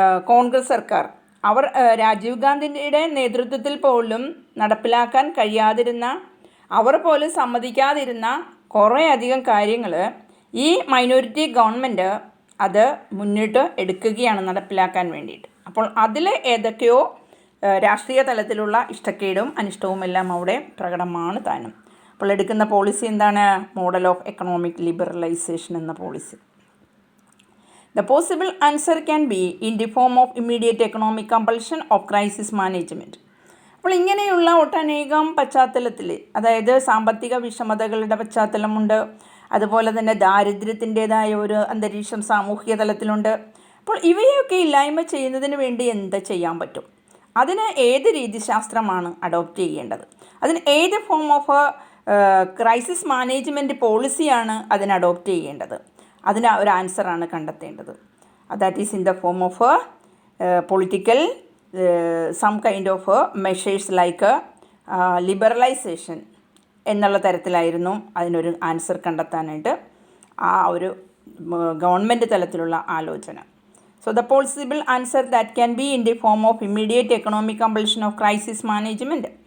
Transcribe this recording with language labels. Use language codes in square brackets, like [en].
[ml] കോൺഗ്രസ് സർക്കാർ, അവർ രാജീവ് ഗാന്ധിയുടെ നേതൃത്വത്തിൽ പോലും നടപ്പിലാക്കാൻ കഴിയാതിരുന്ന, അവർ പോലും സമ്മതിക്കാതിരുന്ന കുറേയധികം കാര്യങ്ങൾ ഈ മൈനോറിറ്റി ഗവൺമെൻറ് അത് മുന്നിട്ട് എടുക്കുകയാണ് നടപ്പിലാക്കാൻ വേണ്ടിയിട്ട്. അപ്പോൾ അതിൽ ഏതൊക്കെയോ രാഷ്ട്രീയ തലത്തിലുള്ള ഇഷ്ടക്കേടും അനിഷ്ടവും എല്ലാം അവിടെ പ്രകടമാണ് താനും. അപ്പോൾ എടുക്കുന്ന പോളിസി എന്താണ്? [en] model of economic liberalisation [ml] എന്ന policy. [en] The possible answer can be in the form of immediate economic compulsion of crisis management. [ml] അപ്പോൾ ഇങ്ങനെയുള്ള ഒട്ടനേകം പശ്ചാത്തലത്തിൽ, അതായത് സാമ്പത്തിക വിഷമതകളുടെ പശ്ചാത്തലമുണ്ട്, അതുപോലെ തന്നെ ദാരിദ്ര്യത്തിൻ്റേതായ ഒരു അന്തരീക്ഷം സാമൂഹിക തലത്തിലുണ്ട്. അപ്പോൾ ഇവയൊക്കെ ഇല്ലായ്മ ചെയ്യുന്നതിന് വേണ്ടി എന്ത് ചെയ്യാൻ പറ്റും? അതിന് ഏത് രീതിശാസ്ത്രമാണ് അഡോപ്റ്റ് ചെയ്യേണ്ടത്? അതിന് ഏത് [en] form of crisis management [ml] പോളിസിയാണ് അതിന് അഡോപ്റ്റ് ചെയ്യേണ്ടത്? അതിന് ഒരു ആൻസറാണ് കണ്ടെത്തേണ്ടത്. [en] that is in the form of political some kind of measures like liberalisation [ml] എന്നുള്ള തരത്തിലായിരുന്നു അതിനൊരു ആൻസർ കണ്ടെത്താനായിട്ട് ആ ഒരു ഗവൺമെൻറ് തലത്തിലുള്ള ആലോചന. [en] So the possible answer that can be in the form of immediate economic compulsion of crisis management.